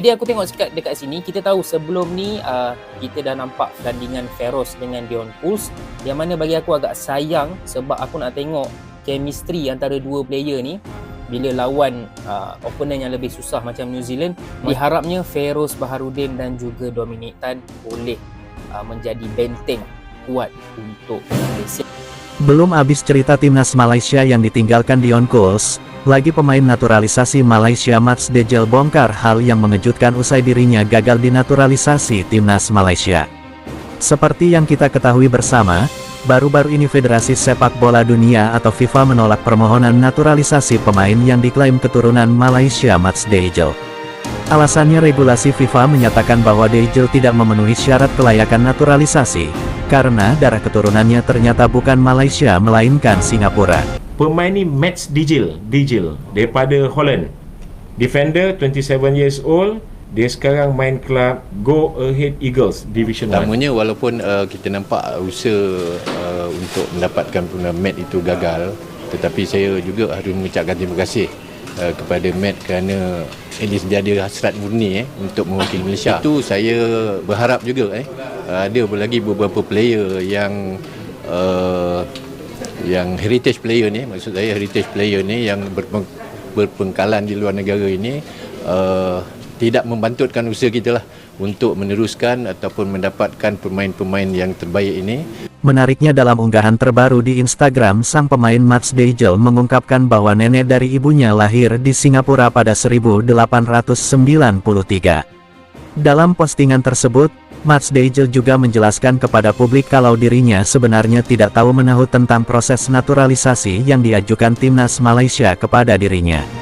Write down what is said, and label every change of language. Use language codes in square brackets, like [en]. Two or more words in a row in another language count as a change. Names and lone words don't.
[ms] Jadi aku tengok dekat sini, kita tahu sebelum ni kita dah nampak pertandingan Feroz dengan Dion Kuls, yang mana bagi aku agak sayang sebab aku nak tengok chemistry antara dua player ni bila lawan opponent yang lebih susah macam New Zealand. Diharapnya Feroz Baharudin dan juga Dominic Tan boleh menjadi benteng kuat untuk Malaysia. [id] Belum habis cerita timnas Malaysia yang ditinggalkan Dion Kuls, Lagi pemain naturalisasi Malaysia Mats Dejel bongkar hal yang mengejutkan usai dirinya gagal dinaturalisasi timnas Malaysia. Seperti yang kita ketahui bersama, baru-baru ini Federasi Sepak Bola Dunia atau FIFA menolak permohonan naturalisasi pemain yang diklaim keturunan Malaysia Mats Dejel. Alasannya regulasi FIFA menyatakan bahwa Dejel tidak memenuhi syarat kelayakan naturalisasi, karena darah keturunannya ternyata bukan Malaysia melainkan Singapura. [ms] Pemain ni Mats Dejel daripada Holland. [en] Defender 27 years old. [ms] Dia sekarang main kelab Go Ahead Eagles Division 1. Pertamanya walaupun kita nampak usaha untuk mendapatkan match itu gagal, tetapi saya juga harus mengucapkan terima kasih kepada Matt kerana [en] at least [ms] dia ada hasrat murni untuk mewakili Malaysia. Itu saya berharap juga ada lagi beberapa player yang [en] heritage player [ms] ni, maksud saya [en] heritage player [ms] ni yang berpengkalan di luar negara ini tidak membantutkan usaha kita lah untuk meneruskan ataupun mendapatkan pemain-pemain yang terbaik ini. [id] Menariknya dalam unggahan terbaru di Instagram, sang pemain Mats Dejel mengungkapkan bahwa nenek dari ibunya lahir di Singapura pada 1893. Dalam postingan tersebut, Mats Dejel juga menjelaskan kepada publik kalau dirinya sebenarnya tidak tahu menahu tentang proses naturalisasi yang diajukan timnas Malaysia kepada dirinya.